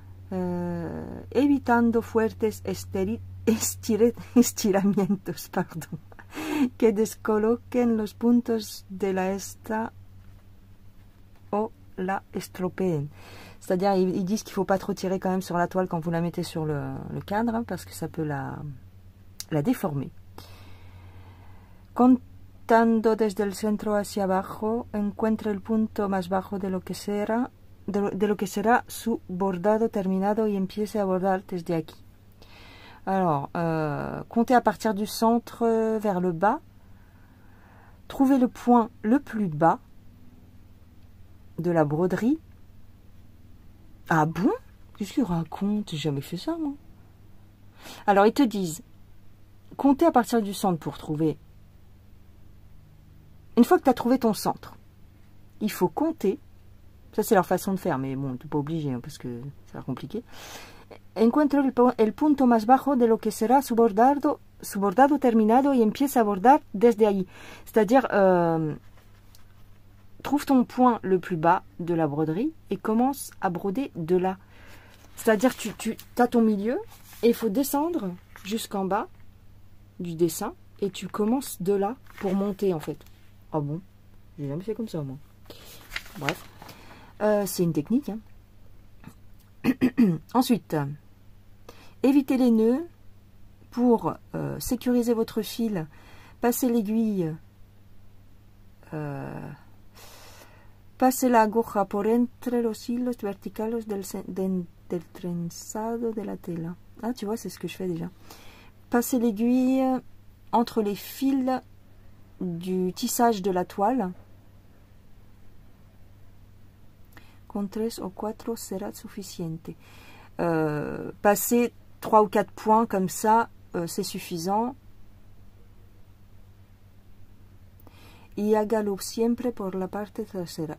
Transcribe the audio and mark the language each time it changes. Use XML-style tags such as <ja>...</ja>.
<es>evitando fuertes estiramientos, pardon, que descoloquen los puntos de la esta o la estropeen.</es> <fr>C'est-à-dire, ils disent qu'il ne faut pas trop tirer quand même sur la toile quand vous la mettez sur le cadre, hein, parce que ça peut la déformer.</fr> <es>Contando desde el centro hacia abajo, encuentre el punto más bajo de lo que será su bordado terminado y empiece a bordar desde aquí.</es> <fr>Alors, comptez à partir du centre vers le bas. Trouvez le point le plus bas de la broderie. Ah bon? Qu'est-ce qu'il raconte? J'ai jamais fait ça, moi. Alors, ils te disent, comptez à partir du centre pour trouver. Une fois que tu as trouvé ton centre, il faut compter. Ça, c'est leur façon de faire, mais bon, tu n'es pas obligé, hein, parce que c'est compliqué.</fr> <es>Encuentro el punto más bajo de lo que será su bordado terminado y empieza a bordar desde ahí.</es> <fr>C'est-à-dire, trouve ton point le plus bas de la broderie et commence à broder de là. C'est-à-dire, tu as ton milieu et il faut descendre jusqu'en bas du dessin et tu commences de là pour monter, en fait. Ah bon? J'ai jamais fait comme ça, moi. Bref. C'est une technique. Hein. Ensuite, évitez les nœuds. Pour sécuriser votre fil, passez l'aiguille, passez</fr> <es>la aguja por entre los hilos verticales del trenzado de la tela.</es> <fr>Ah, tu vois, c'est ce que je fais déjà. Passez l'aiguille entre les fils du tissage de la toile.</fr> <es>Con 3 o 4 será suficiente.</es> <fr>Passez 3 ou 4 points comme ça, c'est suffisant.</fr> <es>Y hágalo siempre por la parte trasera.</es>